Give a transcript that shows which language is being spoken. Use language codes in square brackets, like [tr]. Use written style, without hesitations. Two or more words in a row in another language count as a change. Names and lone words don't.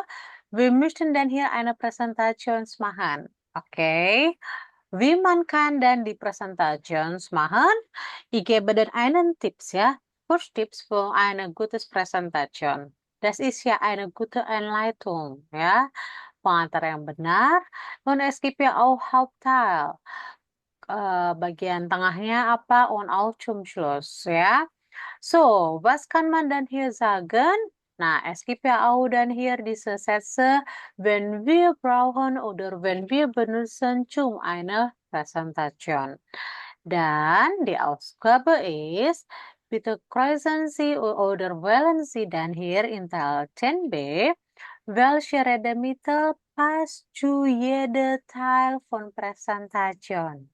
[de] Wir möchten dann hier eine Präsentation machen. Okay. Wie man kann dann die Präsentation machen? Ich gebe dann einen Tipps, ja. First Tipps für eine gute Präsentation. Das ist ja eine gute Einleitung, ya. [id] Pengantar yang benar. [de] Und es gibt ja auch Hauptteil. [id] Bagian tengahnya apa? [de] Und auch zum Schluss, ya. So, was kann man dann hier sagen? Nah, es gibt ja auch dann hier diese Sätze, wenn wir brauchen oder wenn wir benutzen zum eine Präsentation. Dan die Aufgabe ist, bitte kreuzen Sie oder wählen Sie dann hier in Teil 10b, welche Redemittel passt zu jeder Teil von Präsentation.